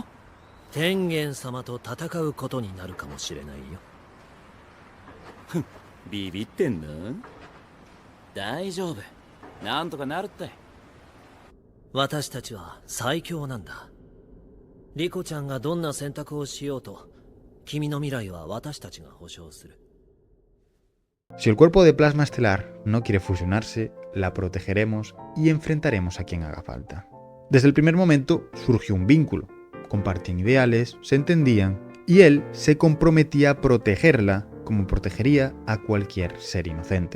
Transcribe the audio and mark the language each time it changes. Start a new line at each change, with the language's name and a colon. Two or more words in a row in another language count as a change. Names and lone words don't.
Japanese: 天元様と戦うことになるかもしれないよ。ビビってんの？大丈夫、なんとかなるって。私たちは最強なんだ。リコちゃんがどんな選択をしようと、君の未来は私たちが保証する。
Spanish: Si el cuerpo de plasma estelar no quiere fusionarse, la protegeremos y enfrentaremos a quien haga falta. Desde el primer momento surgió un vínculo. Compartían ideales, se entendían, y él se comprometía a protegerla como protegería a cualquier ser inocente.